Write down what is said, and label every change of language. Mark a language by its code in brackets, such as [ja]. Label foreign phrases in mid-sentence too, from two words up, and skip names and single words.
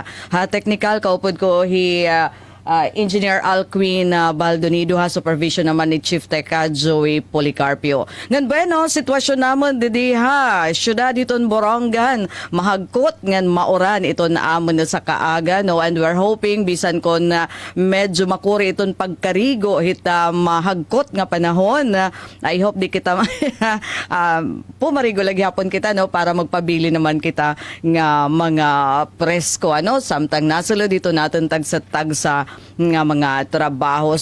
[war] Technical kaupod ko Engineer Alquin Baldonido supervision naman ni Chief Teka Joey Policarpio. Ngan bueno, sitwasyon namon didi syudad iton Borongan mahagkot ngan mauran iton amon sa kaaga no [en] and we're hoping [war] bisan kon medyo makuri iton pagkarigo hita mahagkot nga panahon [en] I hope [war] di kita pumarigo lagi hapon kita no para magpabili naman kita nga mga presko samtang nasulod dito natin tagsa nga mga trabaho.